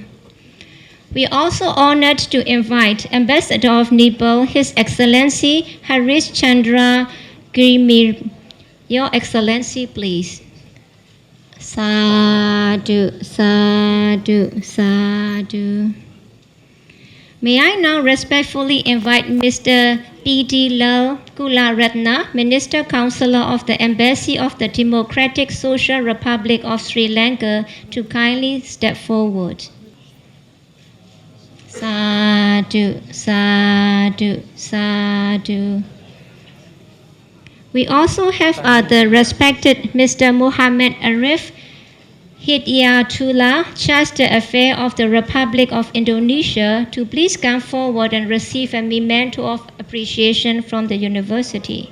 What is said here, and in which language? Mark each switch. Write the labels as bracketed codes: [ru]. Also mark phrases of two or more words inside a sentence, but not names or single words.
[en] We are also honored to invite Ambassador of Nepal, His Excellency Harish Chandra Girimir. Your Excellency, please. [pi] Sadhu, sadhu, sadhu. [en] May I now respectfully invite Mr. P.D. Lal Kularatna, Minister Counselor of the Embassy of the Democratic Social Republic of Sri Lanka, to kindly step forward. [pi] Sadhu, sadhu, sadhu. [en] We also have the respected Mr. Mohammed Arif Hidayatullah, Charge d'Affaires of the Republic of Indonesia, to please come forward and receive a memento of appreciation from the university.